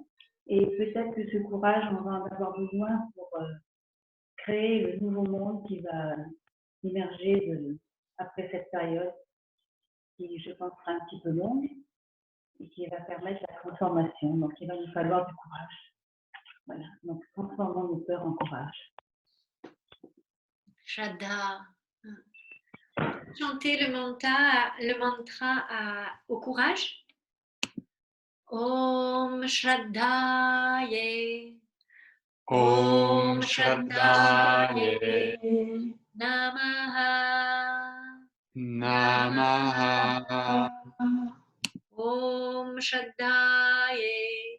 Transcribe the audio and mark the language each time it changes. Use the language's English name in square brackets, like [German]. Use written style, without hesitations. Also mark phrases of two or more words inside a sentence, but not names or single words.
[French] Et peut-être que ce courage, on va en avoir besoin pour créer le nouveau monde qui va émerger après cette période, qui, je pense, sera un petit peu longue et qui va permettre la transformation. Donc, il va nous falloir du courage. Voilà. Donc, transformons nos peurs en courage. Shraddha. Chantez le mantra au courage. [Sanskrit] ॐ श्रद्धायै. ॐ श्रद्धायै Namaha. Namaha. ॐ श्रद्धायै.